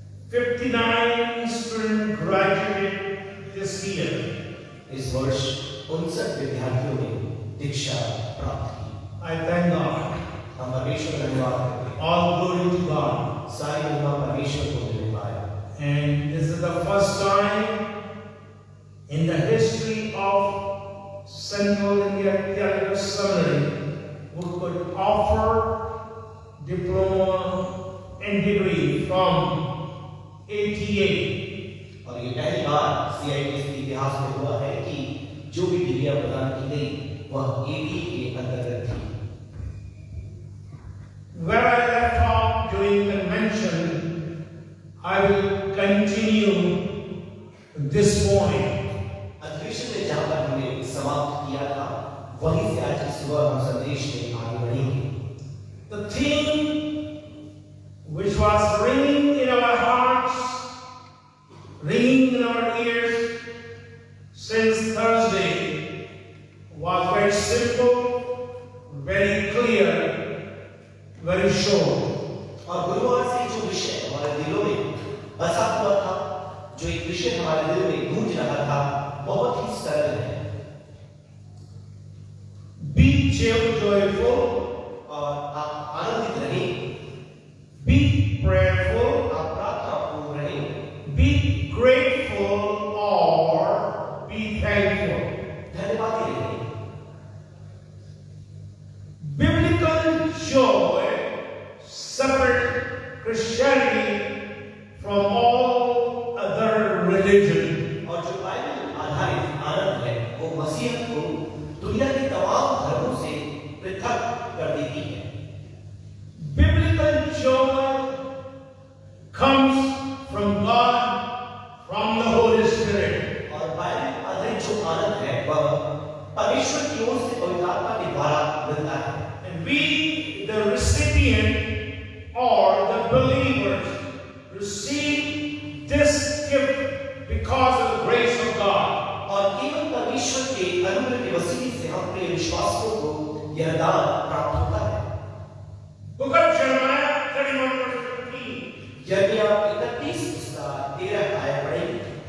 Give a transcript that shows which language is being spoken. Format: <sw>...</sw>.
<en>59 students graduated this year.</en> <hi>इस वर्ष 59 विद्यार्थियों ने दीक्षा प्राप्त की।</hi> <en>I thank God.</en> <hi>हम परमेश्वर का धन्यवाद करते हैं।</hi> <en>All glory to God.</en> <hi>सारी महिमा परमेश्वर को मिलने पाए।</hi> <en>And this is the first time in the history of Central India Theological Seminary we could offer diploma and degree from 88.</en> <hi>और ये पहली बार CITS के इतिहास में हुआ है कि जो भी डिग्रियां प्रदान की गई वह AD के अंतर्गत थी।</hi> <en>Where I left off during the convention, I will continue this morning.</en> <hi>अधिवेशन में जहां पर हमने समाप्त किया था वहीं से आज की सुबह हम संदेश में आगे बढ़ेंगे।</hi> <en>The theme which was ringing in our hearts, ringing in our ears since Thursday was very simple, very clear, very sure.</en> <hi>और गुरुवार से जो विषय हमारे दिलों में बसा हुआ था, जो एक विषय हमारे दिल में गूंज रहा था, बहुत ही सरल है।</hi> <en>Be joyful,</en> <hi>और आप आनंदित रहें,</hi> <en>be prayerful,</en> <hi>आप प्रार्थनापूर्ण रहें,</hi> <en>be grateful or be thankful.</en> <hi>धन्यवादी रहें।</hi> <en>Biblical joy separates Christianity from all other religion.</en> <hi>और जो बाइबल आधारित आनंद है वो मसीहत को दुनिया के तमाम धर्मों से पृथक कर देती है।</hi> <en>Biblical joy comes from God, from the Holy Spirit.</en> <hi>और बाइबल आधारित जो आनंद है वह परमेश्वर की ओर से पवित्र आत्मा के द्वारा मिलता है।</hi> <en>And we, the recipient or the believers, receive this gift because of the grace of God.</en> <hi>और केवल परमेश्वर के अनुग्रह के वसीले से हम अपने विश्वासियों को यह दान प्राप्त होता है।</hi> <en>Book of Jeremiah 31 verse 15.</en> <hi>यिर्मयाह 31 उसका 13 आयत पढ़ेंगे।</hi>